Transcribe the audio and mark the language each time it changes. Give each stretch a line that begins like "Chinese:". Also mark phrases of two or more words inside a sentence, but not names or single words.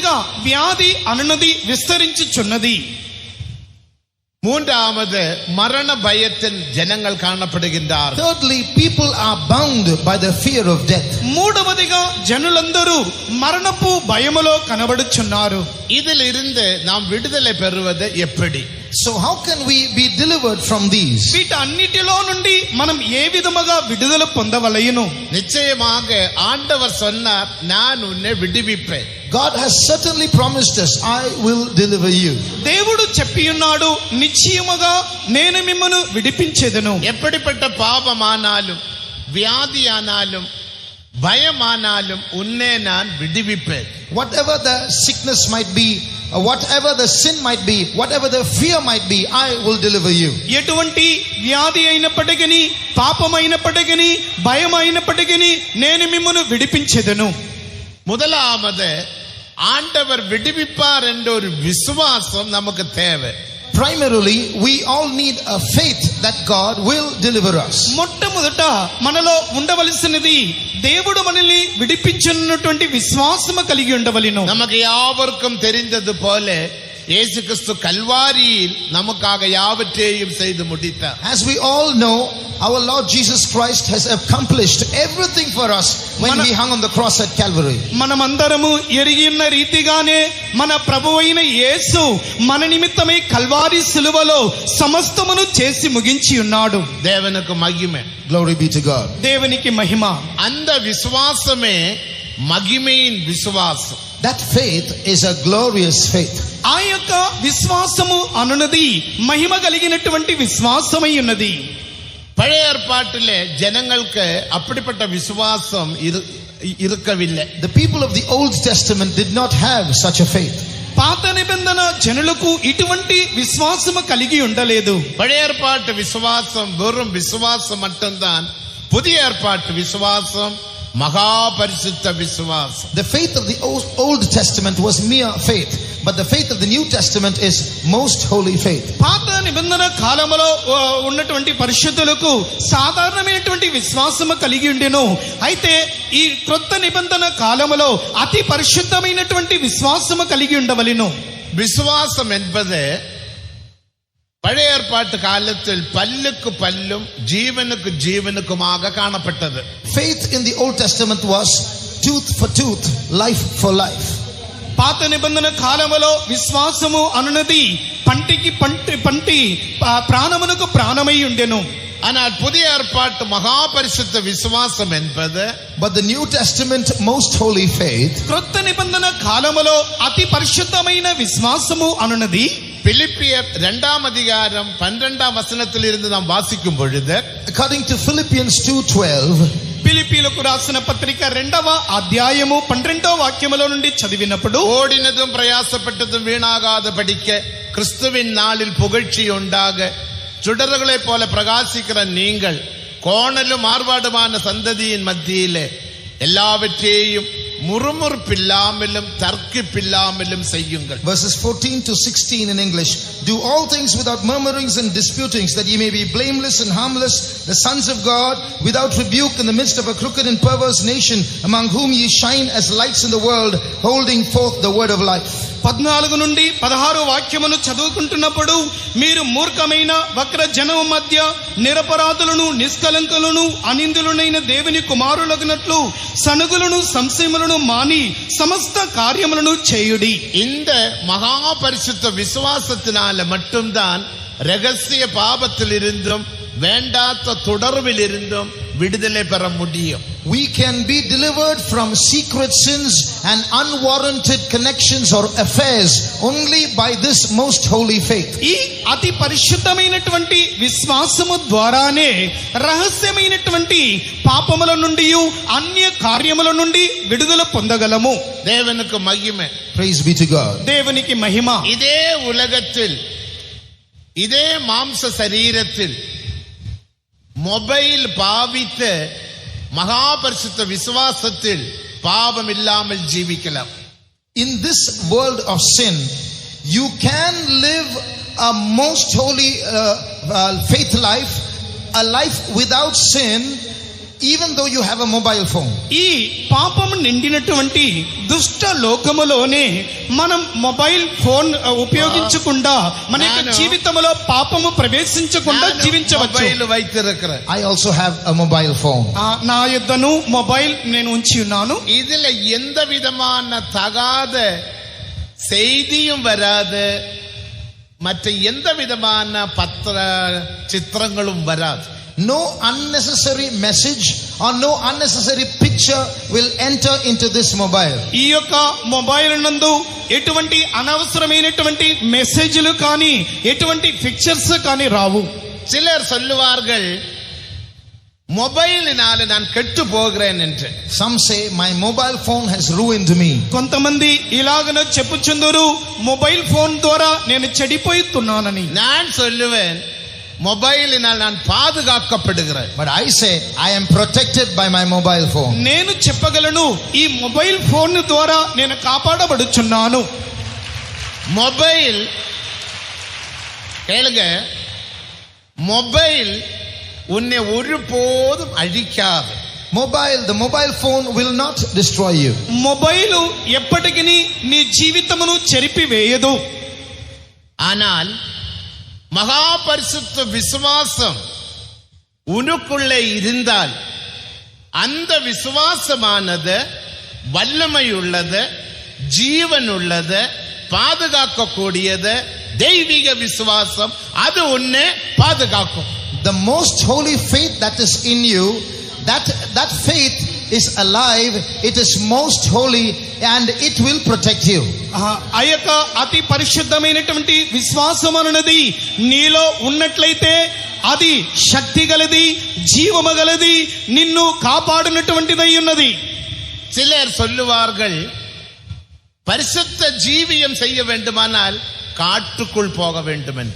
Telugu: రెండవదిగా వ్యాధి అనునది విస్తరించుచున్నది.
Tamil: மூன்றாவது மரண பயத்தின் ஜனங்கள் காணப்படுகின்றார்கள்.
English: Thirdly, people are bound by the fear of death.
Telugu: మూడవదిగా జనులందరూ మరణపు భయములో కనబడుచున్నారు.
Tamil: இதிலிருந்து நாம் விடுதலை பெறுவது எப்படி?
English: So how can we be delivered from these?
Telugu: వీటన్నిటిలో నుండి మనం ఏ విధముగా విడుదల పొందవలయును?
Tamil: நிச்சயமாக ஆண்டவர் சொன்னார், நான் உன்னை விடுவிப்பேன்.
English: God has certainly promised us, I will deliver you.
Telugu: దేవుడు చెప్పి ఉన్నాడు, నిశ్చయముగా నేను మిమ్మను విడిపించెదను.
Tamil: எப்படிப்பட்ட பாவமானாலும் வியாதியானாலும் பயமானாலும் உன்னை நான் விடுவிப்பேன்.
English: Whatever the sickness might be, whatever the sin might be, whatever the fear might be, I will deliver you.
Telugu: ఎటువంటి వ్యాధి అయినప్పటికీ, పాపమైనప్పటికీ, భయం అయినప్పటికీ నేను మిమ్మను విడిపించెదను.
Tamil: முதலாவது ஆண்டவர் விடுவிப்பார் என்ற ஒரு விசுவாசம் நமக்கு தேவை.
English: Primarily, we all need a faith that God will deliver us.
Telugu: మొట్టమొదట మనలో ఉండవలసినది దేవుడు మనల్ని విడిపించున్నటువంటి విశ్వాసము కలిగి ఉండవలెను.
Tamil: நமக்கு யாவருக்கும் தெரிந்தது போல இயேசு கிறிஸ்து கல்வாரியில் நமக்காக யாவற்றையும் செய்து முடித்தார்.
English: As we all know, our Lord Jesus Christ has accomplished everything for us when he hung on the cross at Calvary.
Telugu: మనమందరము ఎరిగి ఉన్న రీతిగానే మన ప్రభువైన యేసు మన నిమిత్తమై కల్వారి సిలువలో సమస్తమును చేసి ముగించి ఉన్నాడు.
Tamil: தேவனுக்கு மகிமை.
English: Glory be to God.
Telugu: దేవునికి మహిమ.
Tamil: அந்த விசுவாசமே மகிமையின் விசுவாசம்.
English: That faith is a glorious faith.
Telugu: ఆ యొక్క విశ్వాసము అనున్నది మహిమ కలిగినటువంటి విశ్వాసమై ఉన్నది.
Tamil: பழைய ஏற்பாட்டிலே ஜனங்களுக்கு அப்படிப்பட்ட விசுவாசம் இருக்கவில்லை.
English: The people of the Old Testament did not have such a faith.
Telugu: పాత నిబంధన జనులకు ఇటువంటి విశ్వాసము కలిగి ఉండలేదు.
Tamil: பழைய ஏற்பாட்டு விசுவாசம் வெறும் விசுவாசம் மட்டும்தான். புதிய ஏற்பாட்டு விசுவாசம் மகா பரிசுத்த விசுவாசம்.
English: The faith of the Old Testament was mere faith, but the faith of the New Testament is most holy faith.
Telugu: పాత నిబంధన కాలంలో ఉన్నటువంటి పరిశుద్ధులకు సాధారణమైనటువంటి విశ్వాసము కలిగి ఉండెను. అయితే ఈ క్రొత్త నిబంధన కాలంలో అతి పరిశుద్ధమైనటువంటి విశ్వాసము కలిగి ఉండవలెను.
Tamil: விசுவாசம் என்பது பழைய ஏற்பாட்டு காலத்தில் பல்லுக்கு பல்லும் ஜீவனுக்கு ஜீவனுக்குமாக காணப்பட்டது.
English: Faith in the Old Testament was tooth for tooth, life for life.
Telugu: పాత నిబంధన కాలంలో విశ్వాసము అనున్నది పంటికి పంటి ప్రాణమునకు ప్రాణమై ఉండెను.
Tamil: ஆனால் புதிய ஏற்பாட்டு மகா பரிசுத்த விசுவாசம் என்பது,
English: but the New Testament most holy faith,
Telugu: క్రొత్త నిబంధన కాలంలో అతి పరిశుద్ధమైన విశ్వాసము అనున్నది
Tamil: பிலிப்பியர் 2ஆம் அதிகாரம் 12ஆம் வசனத்தில் இருந்து நாம் வாசிக்கும் பொழுது,
English: according to Philippians 2:12,
Telugu: పిలిపిలకు రాసిన పత్రిక 2వ అధ్యాయము 12వ వాక్యములో నుండి చదివినప్పుడు,
Tamil: ஓடினதும் பிரயாசப்பட்டதும் வீணாகாத படிக்க கிறிஸ்துவின் நாளில் புகழ்ச்சி உண்டாக சுடர்களைப் போல பிரகாசிக்கிற நீங்கள் கோணலும் மாறுபாடுமான சந்ததியின் மத்தியிலே எல்லாவற்றையும் முறுமுறுப்பில்லாமலும் தர்க்கிப்பில்லாமலும் செய்யுங்கள்.
English: Verses 14 to 16 in English. Do all things without murmurings and disputings, that ye may be blameless and harmless, the sons of God, without rebuke, in the midst of a crooked and perverse nation, among whom ye shine as lights in the world, holding forth the word of life.
Telugu: 14 నుండి 16 వాక్యమును చదువుకుంటున్నప్పుడు, మీరు మూర్ఖమైన వక్ర జనము మధ్య నిరపరాధులను, నిష్కలంకులను, అనిందులనైన దేవుని కుమారులగునట్లు సనుగులను, సంశయములను మాని సమస్త కార్యములను చేయుడి.
Tamil: இந்த மகா பரிசுத்த விசுவாசத்தினால மட்டும்தான் ரகசிய பாபத்தில் இருந்தும் வேண்டாத தொடர்பில் இருந்தும் விடுதலை பெற முடியும்.
English: We can be delivered from secret sins and unwarranted connections or affairs only by this most holy faith.
Telugu: ఈ అతి పరిశుద్ధమైనటువంటి విశ్వాసము ద్వారానే రహస్యమైనటువంటి పాపముల నుండి, అన్య కార్యముల నుండి విడుదల పొందగలము.
Tamil: தேவனுக்கு மகிமை.
English: Praise be to God.
Telugu: దేవునికి మహిమ.
Tamil: இதே உலகத்தில், இதே மாம்ச சரீரத்தில் மொபைல் பாவித்த மகா பரிசுத்த விசுவாசத்தில் பாவம் இல்லாமல் ஜீவிக்கலாம்.
English: In this world of sin, you can live a most holy faith life, a life without sin, even though you have a mobile phone.
Telugu: ఈ పాపము నిండినటువంటి దుష్ట లోకములోనే మనం
English: mobile phone
Telugu: ఉపయోగించకుండా మన యొక్క నేను- జీవితంలో పాపము ప్రవేశించకుండా జీవించవచ్చు.
Tamil: மொபைல் வைத்திருக்கிறேன்.
English: I also have a mobile phone.
Telugu: నా యొద్దను మొబైల్ నేను ఉంచి ఉన్నాను.
Tamil: இதுல எந்த விதமான தகாத செய்தியும் வராது, மற்ற எந்த விதமான பத்திர சித்திரங்களும் வராது.
English: No unnecessary message or no unnecessary picture will enter into this mobile.
Telugu: ఈ యొక్క మొబైల్ నందు ఎటువంటి అనవసరమైనటువంటి మెసేజ్లు కానీ ఎటువంటి పిక్చర్స్ కానీ రావు.
Tamil: சிலர் சொல்லுவார்கள் மொபைலினால நான் கெட்டு போகிறேன் என்று.
English: Some say my mobile phone has ruined me.
Telugu: కొంతమంది ఇలాగన చెప్పుచుందరు
English: mobile phone
Telugu: ద్వారా నేను చెడిపోతున్నానని.
Tamil: நான் சொல்லுவேன் மொபைலினால் நான் பாதுகாக்கப்படுகிறேன்.
English: But I say I am protected by my mobile phone.
Telugu: నేను చెప్పగలను ఈ
English: mobile phone
Telugu: ద్వారా నేను కాపాడబడుచున్నాను.
Tamil: மொபைல் கேளுங்க, மொபைல் உன்னை ஒருபோதும் அழிக்காது.
English: The mobile phone will not destroy you.
Telugu: మొబైల్ ఎప్పటికీ నీ జీవితమును చెరిపివేయదు.
Tamil: ஆனால் மகா பரிசுத்த விசுவாசம் உனக்குள்ளே இருந்தால் அந்த விசுவாசமானது வல்லமை உள்ளது, ஜீவன் உள்ளது, பாதுகாக்கக்கூடியது. தெய்வீக விசுவாசம் அது உன்னை பாதுகாக்கும்.
English: The most holy faith that is in you, that faith is alive, it is most holy and it will protect you.
Telugu: ఆ యొక్క అతి పరిశుద్ధమైనటువంటి విశ్వాసం అన్నది నీలో ఉన్నట్లయితే అది శక్తి గలది, జీవము గలది, నిన్ను కాపాడునటువంటిదై ఉన్నది.
Tamil: சிலர் சொல்லுவார்கள் பரிசுத்த ஜீவியம் செய்ய வேண்டுமானால் காட்டுக்குள் போக வேண்டும் என்று.